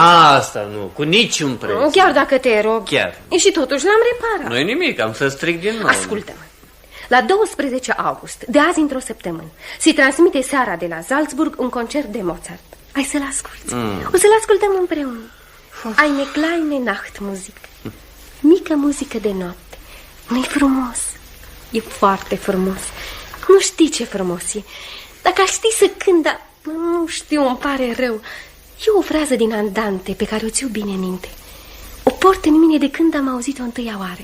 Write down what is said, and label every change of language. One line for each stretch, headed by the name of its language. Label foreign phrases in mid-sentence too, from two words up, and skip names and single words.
Romanian: Asta nu, cu niciun preț. Chiar dacă te rog. Chiar. Și totuși l-am reparat. Nu-i nimic, am să stric din nou. Ascultă-mă. La 12 august, de azi într-o săptămână, se transmite seara de la Salzburg un concert de Mozart. Ai să-l asculti. O să-l ascultăm împreună. Eine kleine Nachtmusik. Mică muzică de noapte. Nu-i frumos? E foarte frumos. Nu știi ce frumos e. Dacă aș ști să cânt, dar nu știu, îmi pare rău. E o frază din Andante pe care o țiu bine în minte. O port în mine de când am auzit-o întâia oară.